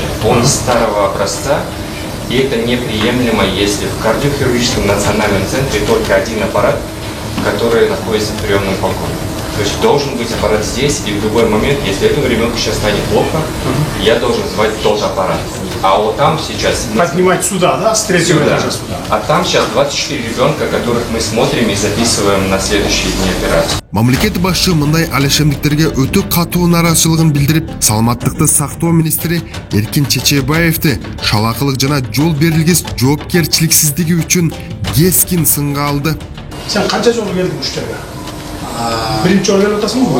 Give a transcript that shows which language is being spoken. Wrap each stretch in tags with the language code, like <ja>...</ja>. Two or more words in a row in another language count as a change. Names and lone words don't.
<ru>Он старого образца, и это неприемлемо, если в кардиохирургическом национальном центре только один аппарат, который находится в приемном покое. То есть должен быть аппарат здесь, и в любой момент, если этому ребенку сейчас станет плохо, я должен звать тот аппарат. А вот там сейчас... Поднимать сюда, да, с 3-го этажа сюда. А там сейчас 24 ребенка, которых мы смотрим и записываем на следующие дни операции.</ru> <ky>Мамлекет башчы мындай алешемдиктерге өтө катуу нааразычылыгын билдирип, саламаттыкты сактоо министри Эркин Чечебаевди шалакылык жана жол берилгис жоопкерчиликсиздиги үчүн кескин сынга алды. Сен канча жолу келдиң уштерге? Биринчи жолу келип атасың бүгүн?</ky>